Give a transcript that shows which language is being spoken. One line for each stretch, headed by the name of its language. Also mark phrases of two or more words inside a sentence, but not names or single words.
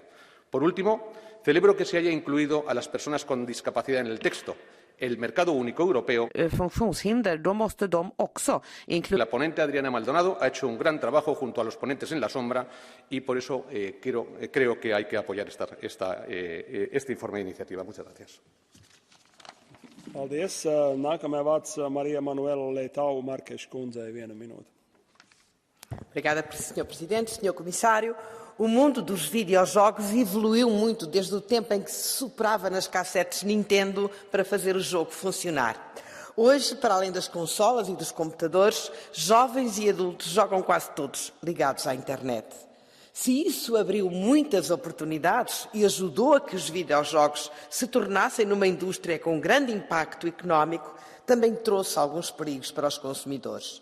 Spanish: Por último, celebro que se haya incluido a las personas con discapacidad en el texto. El mercado único europeo. La ponente Adriana Maldonado ha hecho un gran trabajo junto a los ponentes en la sombra y por eso creo que hay que apoyar este informe de iniciativa. Muchas gracias.
Latvian: Paldies. Nākamajā vārds Marija Manuela Leitão Marques kundzei, 1 minūte.
Portuguese: Obrigada, Sr. Presidente, Sr. Comissário. O mundo dos videojogos evoluiu muito desde o tempo em que se soprava nas cassetes Nintendo para fazer o jogo funcionar. Hoje, para além das consolas e dos computadores, jovens e adultos jogam quase todos ligados à internet. Se isso abriu muitas oportunidades e ajudou a que os videojogos se tornassem numa indústria com grande impacto económico, também trouxe alguns perigos para os consumidores.